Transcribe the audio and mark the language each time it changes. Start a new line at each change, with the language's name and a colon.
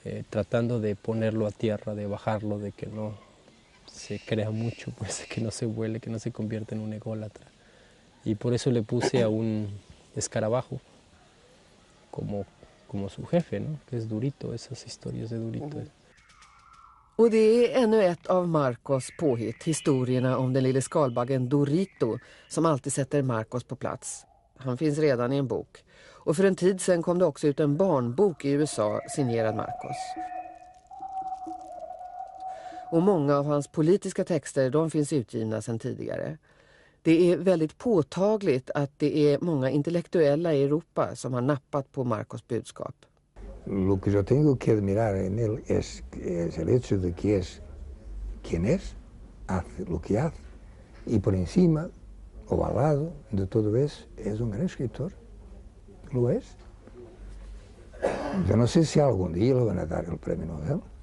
Spanish: Tratando de ponerlo a tierra, de bajarlo, de que no se crea mucho, pues, que no se vuele, que no se convierta en un ególatra. Y por eso le puse a un escarabajo como su jefe, ¿no? Que es Durito, esas historias de Durito.
Swedish: Och det är ännu ett av Marcos påhitt, historierna om den lille skalbaggen Dorito som alltid sätter Marcos på plats. Han finns redan i en bok. Och för en tid sedan kom det också ut en barnbok i USA signerad Marcos. Och många av hans politiska texter, de finns utgivna sedan tidigare. Det är väldigt påtagligt att det är många intellektuella i Europa som har nappat på Marcos budskap.
Spanish: Lo que yo tengo que admirar en él es el hecho de que es quien es, hace lo que hace, y por encima, o al lado de todo eso, es un gran escritor. Lo es. Yo no sé si algún día le van a dar el premio Nobel.